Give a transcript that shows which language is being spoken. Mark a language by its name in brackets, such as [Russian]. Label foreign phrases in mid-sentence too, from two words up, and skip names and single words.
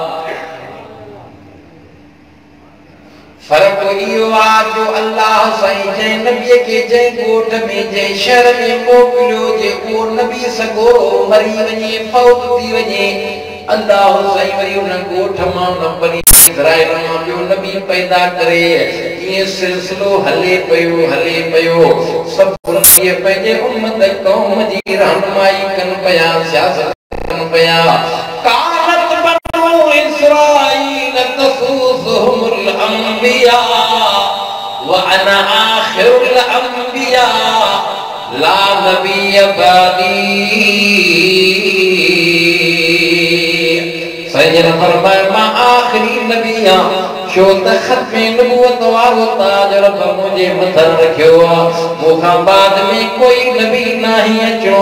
[Sindhi] फर्क इहो आहे जो अल्लाह साईं जंहिं नबीअ खे जंहिं ॻोठ में जंहिं शहर में मोकिलियो जे उहो नबी सगोरो मरी वञे फौत थी वञे अल्लाह साईं वरी उन ॻोठ मां उन बनी इस्राईल मां ॿियो नबी पैदा करे ईअं सिलसिलो हले पियो सभु नबी पंहिंजे उम्मत क़ौम जी रहनुमाई कनि पिया सियासत कनि पिया। [Arabic] كانت بنو إسرائيل تسوسهم الأنبياء وأنا آخر الأنبياء لا نبي بعدي. [Sindhi] सैयद फरमाए मां आखिरी नबी आं छो त ख़त्मे नबूवत वारो ताज रब मुंहिंजे मथां रखियो आहे मूंखां बाद में कोई नबी नाही अचणो।